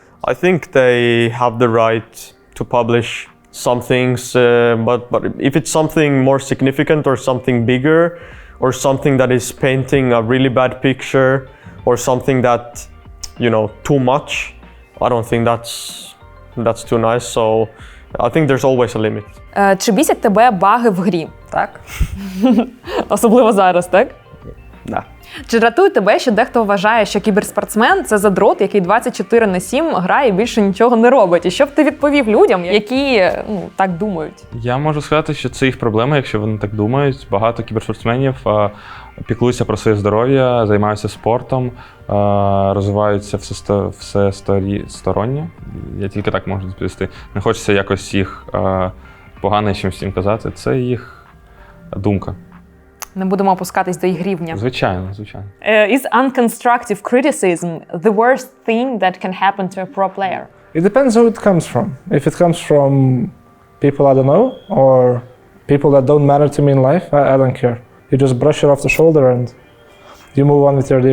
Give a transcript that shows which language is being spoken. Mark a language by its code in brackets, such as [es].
[en] I think they have the right to publish some things, but if it's something more significant or something bigger, or something that is painting a really bad picture, or something that, you know, too much, I don't think that's too nice. So I think there's always a limit. [uk] Чи бісять тебе баги в грі? Так? Особливо зараз, так? [ru] Да. [uk] Чи дратує тебе, що дехто вважає, що кіберспортсмен – це задрот, який 24/7 грає і більше нічого не робить? І що б ти відповів людям, які так думають? Я можу сказати, що це їх проблема, якщо вони так думають. Багато кіберспортсменів піклуються про своє здоров'я, займаються спортом, розвиваються всесторонньо. Я тільки так можу відповісти. Не хочеться якось їх погано чимось їм казати. Це їх думка. Не будемо опускатись до їх рівня. Звичайно, звичайно. [en] Is unconstructive criticism the worst thing that can happen to a pro player? It depends who it comes from. If it comes from people I don't know, or people that don't matter to me in life, I don't care. You just brush it off the shoulder and you move on with your day.